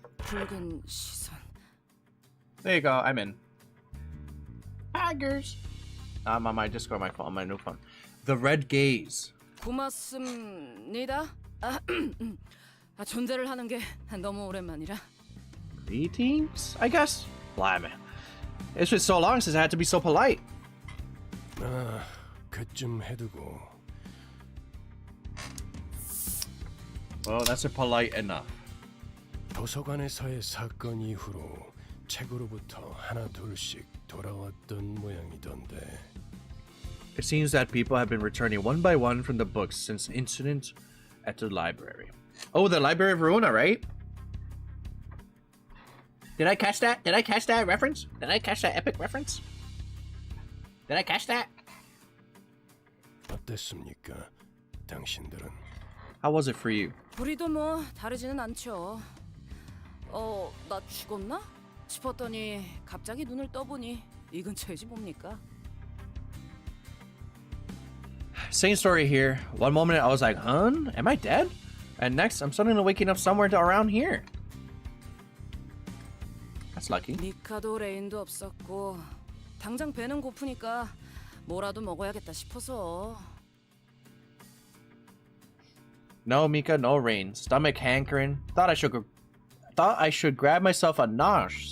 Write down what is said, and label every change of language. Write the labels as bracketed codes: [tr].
[ko] 붉은 시선. [en] There you go, I'm in. Tigers. I'm on my Discord, my phone, on my new phone. The Red Gaze. [ko] 고맙습니다. 존재를 하는 게 너무 오랜만이라. [en] Greetings, I guess. Blimey. It's been so long since I had to be so polite. [ko] 아, 그쯤 해두고. [en] Well, that's polite enough. [ko] 도서관에서의 사건 이후로 책으로부터 하나 둘씩 돌아왔던 모양이던데. [en] It seems that people have been returning one by one from the books since the incident at the library. Oh, the Library of Ruina, right? Did I catch that? Did I catch that reference? Did I catch that epic reference? Did I catch that? [ko] 어땠습니까, 당신들은? [en] How was it for you? [ko] 우리도 뭐 다르지는 않죠. 나 죽었나? 싶었더니 갑자기 눈을 떠보니 이 근처이지 뭡니까? [en] Same story here. One moment I was like, huh? Am I dead? And next, I'm suddenly waking up somewhere around here. That's lucky. [ko] 미카도 레인도 없었고 당장 배는 고프니까 뭐라도 먹어야겠다 싶어서. [en] No Mika, no rain. Stomach hankering. Thought I should grab myself a nosh.